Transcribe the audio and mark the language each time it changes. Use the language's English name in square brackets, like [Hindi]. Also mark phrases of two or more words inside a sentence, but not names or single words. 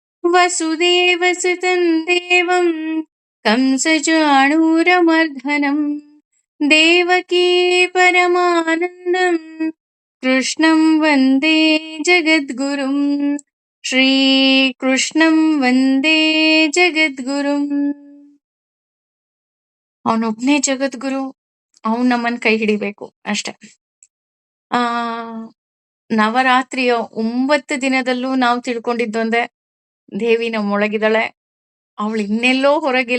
[Sanskrit] ವಸುದೇವಸುತಂ ದೇವಂ ಕಂಸಚಾಣೂರಮರ್ದನಂ ದೇವಕೀ ಪರಮಾನಂದಂ ಕೃಷ್ಣಂ ವಂದೇ ಜಗದ್ಗುರುಂ. ಶ್ರೀಕೃಷ್ಣಂ ವಂದೇ ಜಗದ್ಗುರುಂ. [Kannada] ಅವನೊಬ್ನೇ ಜಗದ್ಗುರು, ಅವನ್ ನಮ್ಮನ್ ಕೈ ಹಿಡಿಬೇಕು ಅಷ್ಟೆ. ಆ ನವರಾತ್ರಿಯ 9 ದಿನದಲ್ಲೂ ನಾವು ತಿಳ್ಕೊಂಡಿದ್ದೊಂದೇ, ದೇವಿ ನಮ್ಮೊಳಗಿದ್ದಾಳೆ, ಅವಳು ಇನ್ನೆಲ್ಲೋ ಹೊರಗಿಲ್ಲ.